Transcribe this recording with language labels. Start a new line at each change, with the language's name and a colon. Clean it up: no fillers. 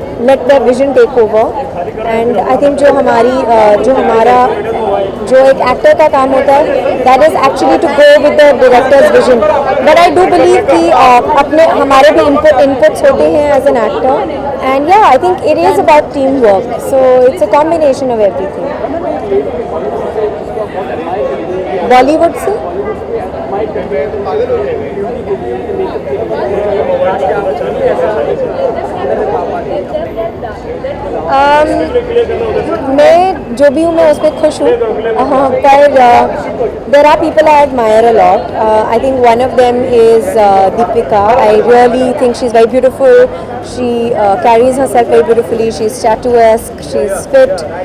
English: let their vision take over and I think
Hindi: जो एक actor का काम होता है
English: that is actually to go with the director's vision but I do believe
Hindi: कि अपने हमारे भी inputs होते हैं
English: as an actor and yeah I think it is about teamwork so it's a combination of everything.
Hindi: Bollywood से मैं जो भी हूँ मैं उस पर खुश हूँ पर
English: there are people I admire a lot. I think one of them is Deepika. I really think she's very beautiful. She carries herself very beautifully. She's statuesque. She's fit.